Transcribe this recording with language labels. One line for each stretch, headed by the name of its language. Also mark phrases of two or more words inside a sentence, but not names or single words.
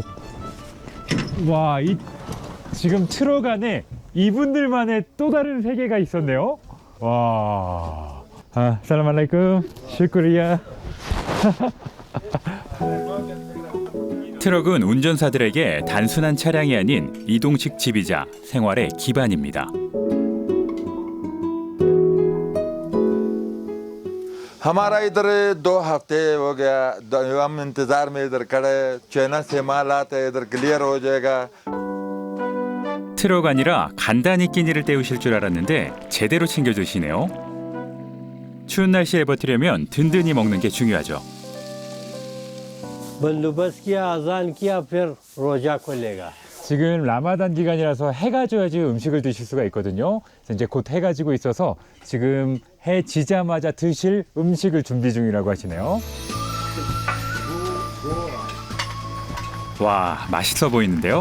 Korean: 와, 지금 트럭 안에 이분들만의 또 다른 세계가 있었네요. 와. 살라말라이쿰. 슈크리야. 트럭은 운전사들에게 단순한 차량이 아닌 이동식 집이자 생활의 기반입니다.
Hindi: हमारा इधर 2 हफ्ते हो गया हम इंतजार में इधर खड़े चाइना से माल आता है इधर क्लियर हो जाएगा.
Korean: 트럭 아니라 간단히 끼니를 때우실 줄 알았는데 제대로 챙겨 드시네요. 추운 날씨에 버티려면 든든히 먹는 게 중요하죠.
Hindi: बंदोबस्त किया अजान किया फिर रोजा खोलेगा.
Korean: 지금 라마단 기간이라서 해가 져야지 음식을 드실 수가 있거든요. 그래서 이제 곧 해가 지고 있어서 지금 해 지자마자 드실 음식을 준비 중이라고 하시네요. 와, 맛있어 보이는데요?